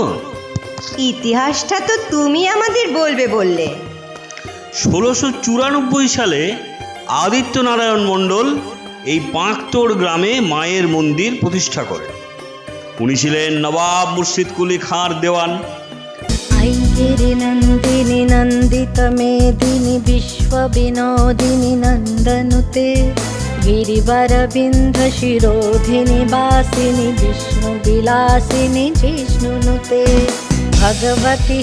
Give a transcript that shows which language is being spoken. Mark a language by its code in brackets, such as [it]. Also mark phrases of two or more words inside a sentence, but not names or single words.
[bn] ইতিহাসটা তো তুমি আমাদের বলবে বললে। 1694 সালে আদিত্য নারায়ণ মণ্ডল এই পাঁকতোড় গ্রামে মায়ের মন্দির প্রতিষ্ঠা করেন। উনি ছিলেন নবাব মুর্শিদ কুলি খাঁর দেওয়ান। [sa] ऐगिरि नन्दिनि नन्दितमेदिनि विश्वविनोदिनि नन्दनुते गिरिवरविन्ध्यशिरोधिनि वासिनि विष्णुविलासिनि जिष्णुनुते भगवति